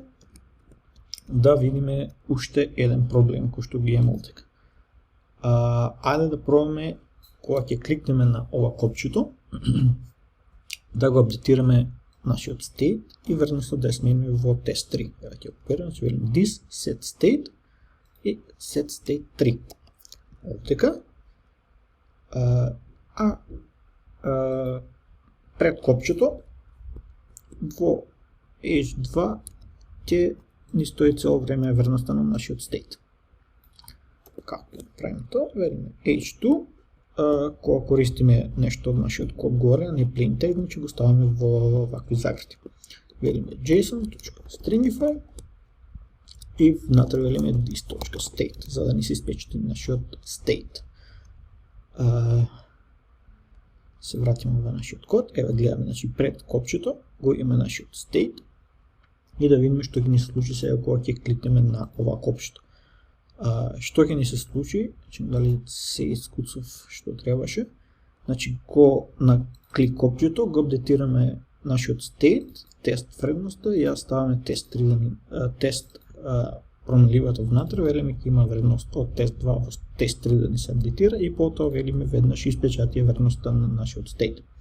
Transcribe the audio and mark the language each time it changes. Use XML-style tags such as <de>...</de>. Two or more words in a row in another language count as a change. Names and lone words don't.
<mk>Да видиме уште еден проблем кој што ги имаме овдека. Ајде да пробаме кога ќе кликнеме на ова копчето да го апдейтираме нашиот state и вредноста да ја смениме во test3. Ја ќе копираме, ќе велиме</mk> <en>this set state</en> <mk>и</mk> <en>set state 3.</en> <mk>Овдека. Пред копчето во h2 ќе ни стои цело време вредноста на нашиот state. Како да правиме тоа? Велиме h2, кога користиме нешто од нашиот код горе, не</mk> <en>plain text,</en> <mk>значи го ставаме во вакви заграти. Велиме json.stringify и внатре велиме this.state, за да ни се испечати нашиот state. Се вратиме во нашиот код, еве гледаме, значи пред копчето го имаме нашиот state и да видиме што ќе ни се случи сега кога ќе кликнеме на ова копчето. Што ќе ни се случи, значи дали се искуцав што требаше, значи го на клик копчето го апдейтираме нашиот state, тест вредноста и ја ставаме тест 3 тест променливата внатре, велиме ќе има вредноста од тест 2 во тест 3 да ни се апдейтира и потоа велиме веднаш испечати вредноста на нашиот state.</mk>